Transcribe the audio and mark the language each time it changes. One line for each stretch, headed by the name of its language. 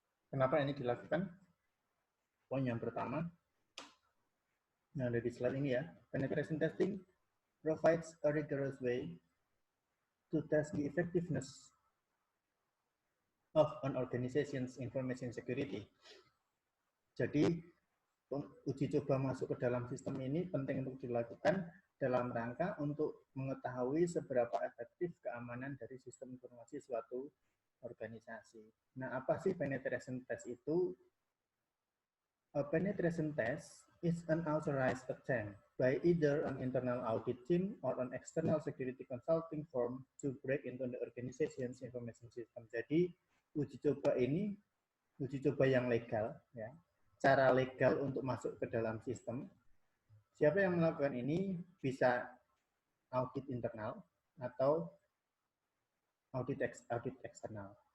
Indonesian: Kenapa ini dilakukan? Poin yang pertama, yang ada di slide ini ya,
English: penetration testing provides a rigorous way to test the effectiveness of an organization's information security.
Indonesian: Jadi, uji coba masuk ke dalam sistem ini penting untuk dilakukan dalam rangka untuk mengetahui seberapa efektif keamanan dari sistem informasi suatu organisasi. Nah, apa sih penetration test itu?
English: A penetration test is an authorized attempt by either an internal audit team or an external security consulting firm to break into the organization's information system.
Indonesian: Jadi, uji coba ini uji coba yang legal, ya. Cara legal untuk masuk ke dalam sistem. Siapa yang melakukan ini bisa audit internal atau audit eksternal.